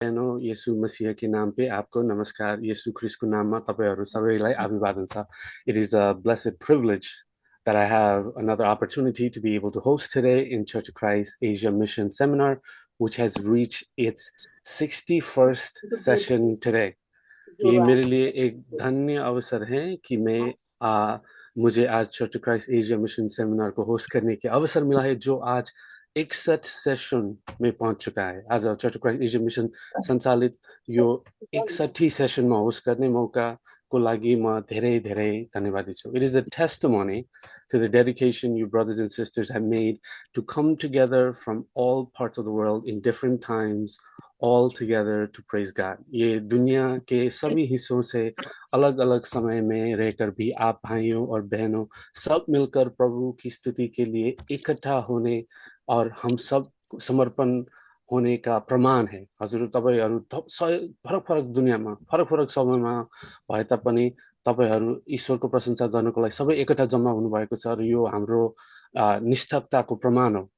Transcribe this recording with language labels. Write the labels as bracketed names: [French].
[Hindi] येशू मसीह के नाम पे आपको नमस्कार [Nepali] येशू ख्रिस्टको नाममा तपाईहरु सबैलाई अभिवादन छ [English] It is a blessed privilege that I have another opportunity to be able to host today in Church of Christ Asia Mission Seminar, which has reached its 61st session today. [Hindi] ये मेरे लिए एक धन्य अवसर है कि मुझे आज church of Christ Asia mission seminar को होस्ट करने के अवसर मिला है, जो आज 61 सेशन में पहुंच चुका है। [Nepali] आज church of Christ Asia mission संचालित यो 61 सेसनमा होस्ट गर्ने मौकाको लागि म धेरै धेरै धन्यवादी छु। [English] It is a testimony to the dedication you brothers and sisters have made to come together from all parts of the world in different times, all together to praise God. [Hindi] ये दुनिया के सभी हिस्सों से अलग अलग समय में रहकर भी आप भाइयों और बहनों सब मिलकर प्रभु की स्तुति के लिए इकट्ठा होने और हम सब समर्पण होने का प्रमाण है। [Nepali] हजुर तपाईहरु फरक फरक दुनियामा फरक फरक समयमा भए तापनि तपाईहरु ईश्वरको प्रशंसा गर्नको लागि सबै एकट्ठा जम्मा हुनुभएको छ र यो हाम्रो निष्ठताको प्रमाण हो।